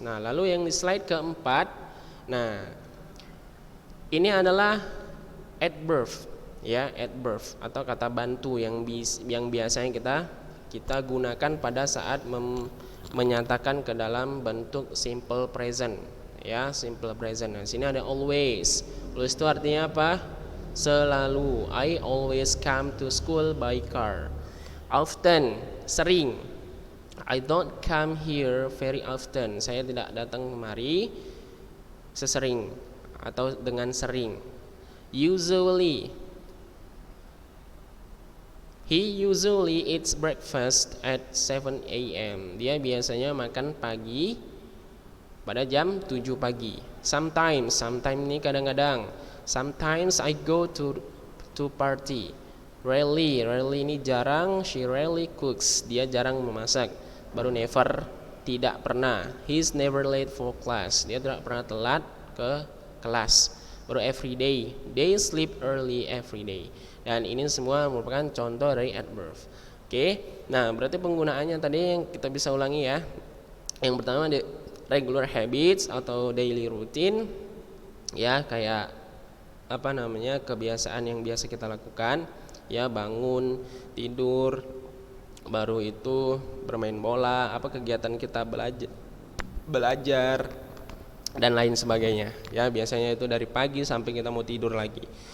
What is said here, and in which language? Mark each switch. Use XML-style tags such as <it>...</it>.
<id>Nah, lalu yang di slide keempat, nah, ini adalah adverb, ya, adverb atau kata bantu yang biasanya kita gunakan pada saat menyatakan ke dalam bentuk simple present, ya, simple present. Nah, sini ada always. Always itu artinya apa? Selalu.</id> <en>I always come to school by car. Often,</en> <id>sering.</id> <en>I don't come here very often.</en> <id>Saya tidak datang kemari sesering atau dengan sering.</id> <en>Usually, he usually eats breakfast at 7 a.m.</en> <id>Dia biasanya makan pagi pada jam 7 pagi.</id> <en>Sometimes</en> <id>ini kadang-kadang.</id> <en>Sometimes I go to party.</en> <id>Rarely ini jarang.</id> <en>She rarely cooks,</en> <id>dia jarang memasak. Baru never, tidak pernah.</id> <en>He's never late for class,</en> <id>dia tidak pernah telat ke kelas. Baru</id> <en>every day, they sleep early every day.</en> <id>Dan ini semua merupakan contoh dari adverb. Oke, nah berarti penggunaannya tadi yang kita bisa ulangi ya. Yang pertama</id> <en>the regular habits</en> <id>atau</id> <en>daily routine,</en> <id>ya kayak apa namanya, kebiasaan yang biasa kita lakukan, ya bangun, tidur, baru itu bermain bola, apa kegiatan kita belajar dan lain sebagainya, ya biasanya itu dari pagi sampai kita mau tidur lagi.</id>